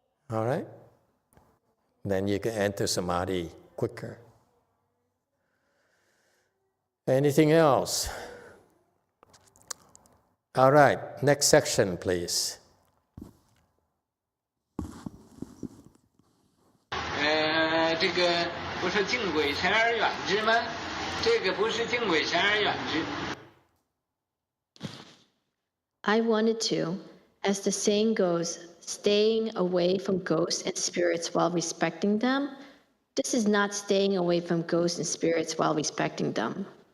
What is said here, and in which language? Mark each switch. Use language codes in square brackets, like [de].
[en] All right? Then you can enter Samadhi quicker. Anything else? All right, next section, please. [zh] 这个不是敬鬼神而远之吗？这个不是敬鬼神而远之。 [en] I wanted to, as the saying goes, staying away from ghosts and spirits while respecting them. This is not staying away from ghosts and spirits while respecting them.